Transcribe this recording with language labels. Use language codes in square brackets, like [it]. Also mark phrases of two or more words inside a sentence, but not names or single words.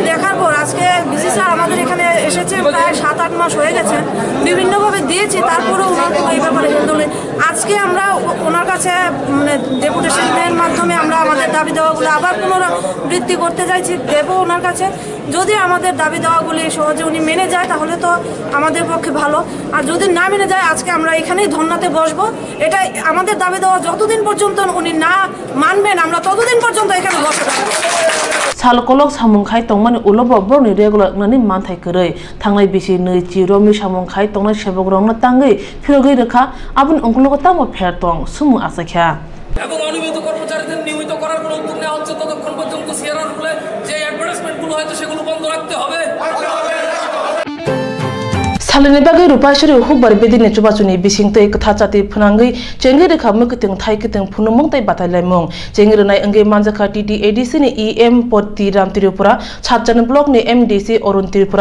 [bn] দেখার পর আজকে ডিসি স্যার আমাদের এখানে এসেছে প্রায় 7-8 মাস হয়ে গেছে বিভিন্নভাবে দিয়েছি তারপরেও ওনার কোনো এই ব্যাপারে হেলদোল নেই আজকে আমরা ওনার কাছে মানে ডেপুটেশনের মাধ্যমে আমরা আমাদের দাবি দেওয়াগুলো আবার পুনরাবৃত্তি করতে চাইছি দেবো ওনার কাছে যদি আমাদের দাবি দেওয়াগুলি সহজে উনি মেনে যায় তাহলে তো আমাদের পক্ষে ভালো আর যদি না মেনে যায় আজকে আমরা এখানেই ধর্নাতে বসবো এটা আমাদের দাবি দেওয়া যতদিন পর্যন্ত উনি না মানবেন আমরা ততদিন পর্যন্ত এখানে বসে থাকবো [trp] Shalkolok samungkhai tongmani ulobo borni regular nani manthai korei thangnai bisi nei chi romi samungkhai tongnai sebogrongna tangai phirogei rekha abun ongkulogo tamo pher tong sumu asakha [bn] এবং অনিয়মিত কর্মচারীদের নিয়মিত করার কোনো উদ্যোগ নেওয়া হচ্ছে ততক্ষণ পর্যন্ত সিআরআর বলে যে অ্যাডভার্টাইজমেন্টগুলো হয়তো সেগুলো বন্ধ রাখতে হবে [trp] Salini bagai rupashiri hubar bedini chubachuni bisingtei kathachati phunangai chengi rekha mukiting thai kiting phunumong tai batai laimong chengi renai angai manjaka TTADC ni EM Poti Ram Tripura Chatjan block ni MDC Orun Tripura